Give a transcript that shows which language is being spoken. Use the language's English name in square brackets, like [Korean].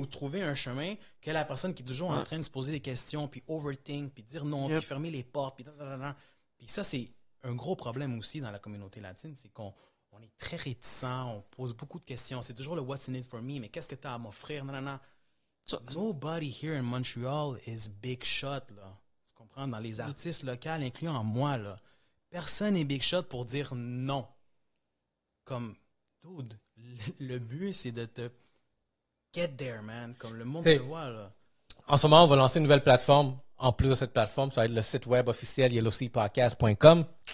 [French] ou trouver un chemin que la personne qui est toujours en Ouais. train de se poser des questions, puis overthink, puis dire non, [English] Yep. [French] puis fermer les portes, puis Puis ça, c'est un gros problème aussi dans la communauté latine, c'est qu'on est très réticent, on pose beaucoup de questions. C'est toujours le [English] what's in it for me, [French] mais qu'est-ce que tu as à m'offrir? Ça- [English] Nobody here in Montreal is big shot, là. [French] Tu comprends? Dans les artistes locaux, incluant moi, là. Personne n'est big shot pour dire non. Comme, dude, le but, c'est de te [English] get there, [French] man. Comme le monde T'sais, te voit, là. En ce moment, on va lancer une nouvelle plateforme. En plus de cette plateforme, ça va être le site web officiel yellowseapodcast.com.